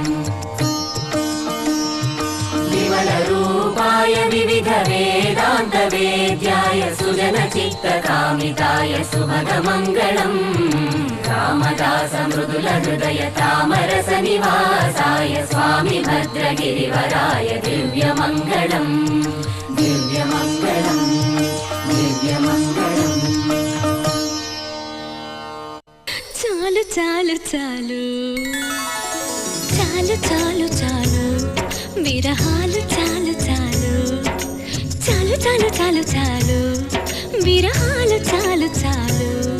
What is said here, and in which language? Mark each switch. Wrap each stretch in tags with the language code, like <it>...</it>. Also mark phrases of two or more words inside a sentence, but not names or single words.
<sa>विमलरूपाय विविध वेदान्त वेद्याय सुजनचित्तकामिताय सुभगमङ्गलम् रामदास मृदुल हृदय तामरस निवासाय स्वामी भद्रगिरिवराय दिव्यमङ्गलम् दिव्यमङ्गलम् दिव्यमङ्गलम्</sa> <te>చాలు చాలు చాలు చాలు చాలు చాలు విరహాలు చాలు చాలు చాలు చాలు చాలు చాలు విరహాలు చాలు చాలు</te>